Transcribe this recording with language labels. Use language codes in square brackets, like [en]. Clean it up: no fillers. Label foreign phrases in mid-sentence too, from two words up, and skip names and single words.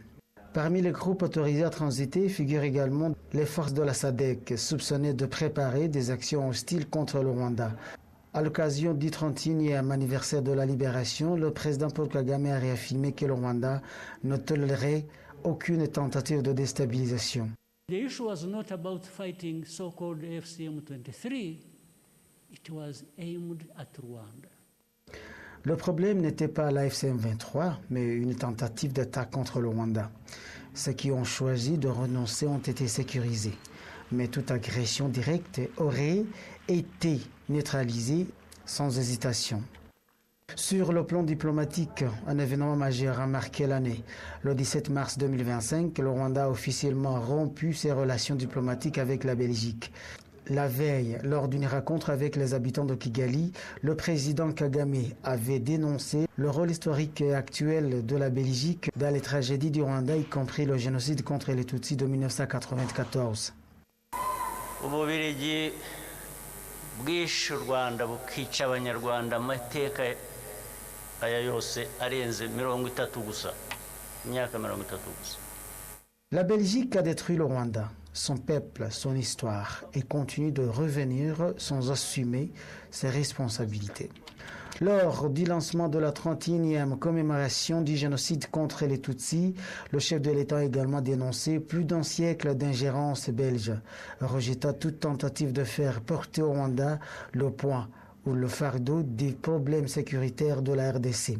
[fr] Parmi les groupes autorisés à transiter figurent également les forces de la SADC, soupçonnées de préparer des actions hostiles contre le Rwanda. À l'occasion du 31e anniversaire de la libération, le président Paul Kagame a réaffirmé que le Rwanda ne tolérerait aucune tentative de déstabilisation. [en] The issue was not about fighting so-called FCM23, it was aimed at Rwanda. [fr] Le problème n'était pas la FCM23, mais une tentative d'attaque contre le Rwanda. Ceux qui ont choisi de renoncer ont été sécurisés. Mais toute agression directe aurait été neutralisée sans hésitation. Sur le plan diplomatique, un événement majeur a marqué l'année. Le 17 mars 2025, le Rwanda a officiellement rompu ses relations diplomatiques avec la Belgique. La veille, lors d'une rencontre avec les habitants de Kigali, le président Kagame avait dénoncé le rôle historique et actuel de la Belgique dans les tragédies du Rwanda, y compris le génocide contre les Tutsis de 1994. [rw] Ububiligi bwishe u Rwanda bukica abanyarwanda amateka aya yose arenze 30 gusa imyaka 30 gusa. [fr] La Belgique a détruit le Rwanda, son peuple, son histoire, et continue de revenir sans assumer ses responsabilités. Lors du lancement de la 31e commémoration du génocide contre les Tutsis, le chef de l'État a également dénoncé plus d'un siècle d'ingérence belge, rejetant toute tentative de faire porter au Rwanda le poids ou le fardeau des problèmes sécuritaires de la RDC.